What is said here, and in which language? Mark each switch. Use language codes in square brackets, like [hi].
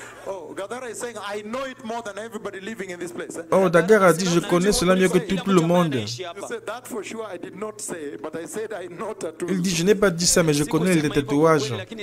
[en] Oh, Gadara is saying, I know it more than everybody living in this place. [fr] Oh, Dagar a dit, je connais cela mieux que tout le monde. [en] You said that for sure I did not say, but I said I know tattoos. [fr] Il dit, je n'ai pas dit ça, mais je connais les tatouages.